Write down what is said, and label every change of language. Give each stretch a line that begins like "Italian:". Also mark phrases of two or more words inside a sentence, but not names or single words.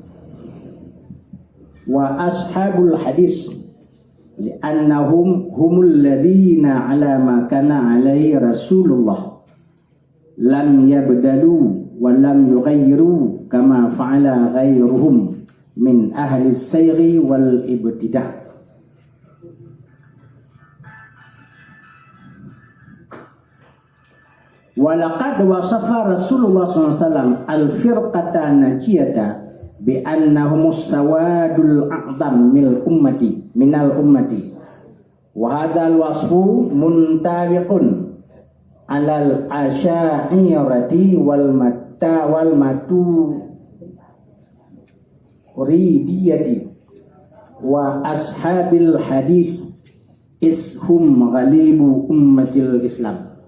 Arabic: وأصحاب الحديث لأنهم هم الذين على ما كان عليه رسول الله لم يبدلوا ولم يغيروا كما فعل غيرهم من أهل السير والابتداع. ولقد وصف رسول الله ﷺ الفرقة الناجية بأنهم السواد الأعظم من الأمة وهذا الوصف منطبق على الأشعرية و الماتريدية وأصحاب الحديث وهم غالب أمة الإسلام